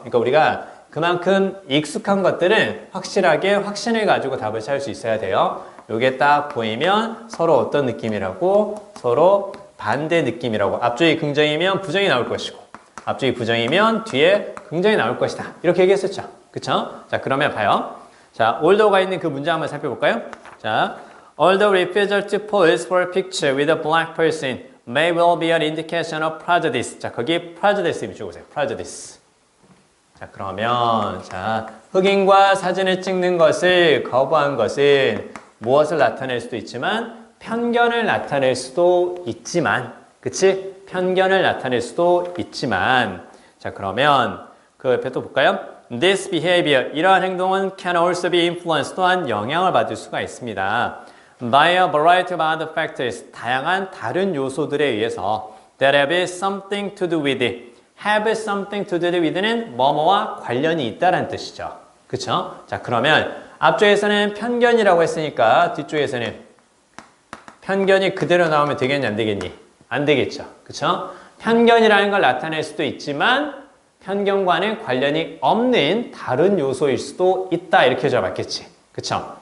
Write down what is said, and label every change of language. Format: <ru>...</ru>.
<ko>그러니까 우리가 그만큼 익숙한 것들은 확실하게 확신을 가지고 답을 찾을 수 있어야 돼요. 요게 딱 보이면 서로 어떤 느낌이라고 서로 반대 느낌이라고 앞쪽이 긍정이면 부정이 나올 것이고 앞쪽이 부정이면 뒤에 긍정이 나올 것이다. 이렇게 얘기했었죠. 그쵸? 자, 그러면 봐요. 자, although가 있는 그 문장 한번 살펴볼까요?</ko> <en>자, although refusal to pose for a picture with a black person may well be an indication of prejudice.</en> <ko>자, 거기 prejudice 비춰보세요. prejudice. 자, 그러면 자, 흑인과 사진을 찍는 것을 거부한 것은 무엇을 나타낼 수도 있지만 편견을 나타낼 수도 있지만 그치? 편견을 나타낼 수도 있지만 자, 그러면 그 옆에 또 볼까요?</ko> <en>This behavior,</en> <ko>이러한 행동은</ko> <en>can also be influenced,</en> <ko>또한 영향을 받을 수가 있습니다.</ko> <en>By a variety of other factors,</en> <ko>다양한 다른 요소들에 의해서</ko> <en>that have something to do with it. have something to do with</en> <ko>는 뭐뭐와 관련이 있다는 뜻이죠. 그쵸? 자, 그러면 앞쪽에서는 편견이라고 했으니까 뒤쪽에서는 편견이 그대로 나오면 되겠니 안 되겠니? 안 되겠죠. 그쵸? 편견이라는 걸 나타낼 수도 있지만 편견과는 관련이 없는 다른 요소일 수도 있다. 이렇게 해줘야 맞겠지. 그쵸?</ko>